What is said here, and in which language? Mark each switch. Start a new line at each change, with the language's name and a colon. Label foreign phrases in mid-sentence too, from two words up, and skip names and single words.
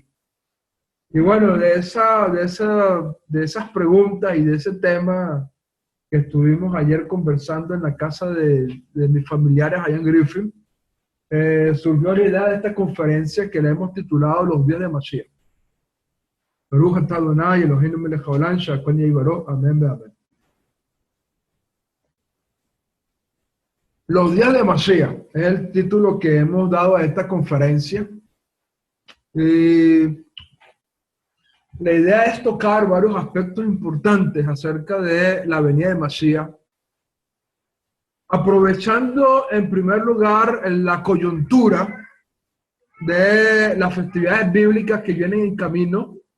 Spanish: Y bueno, de esas preguntas y de ese tema que estuvimos ayer conversando en la casa de mis familiares allá en Griffin, surgió la idea de esta conferencia que le hemos titulado Los días de Mashiach.
Hebrew: ברוך אתה אדוני אלוהינו מלך העולם שהכל נהיה בדברו.
Spanish: Amén, amén. Los días de Mashiach es el título que hemos dado a esta conferencia. Y la idea es tocar varios aspectos importantes acerca de la venida de Mashiach, aprovechando en primer lugar la coyuntura de las festividades bíblicas que vienen en camino,